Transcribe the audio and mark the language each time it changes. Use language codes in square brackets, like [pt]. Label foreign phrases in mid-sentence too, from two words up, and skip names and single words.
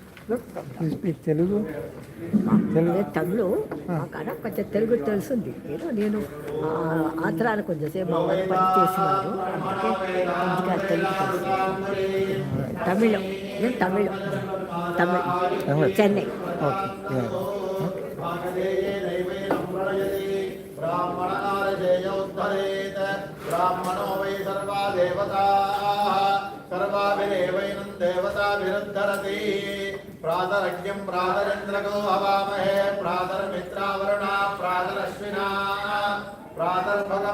[en] You speak Telugu? [te] నేను తమిళ కానీ కొంచెం తెలుగు తెలుసుంది. నేను ఆంధ్రాలో కొంచెంసేపు మా వారు పని చేసినారు, అందుకే తెలుగు తెలుసు. తమిళం, నేను తమిళం, చెన్నై. [en] Okay. [sa] ब्राह्मणो वै सर्वा देवताः सर्वाभिरेवैनं देवताभिरुद्धरति प्रातरज्ञं प्रातरिन्द्रको हवामहे प्रातर्मित्रावरुणा प्रातरश्विना प्रातर्भगं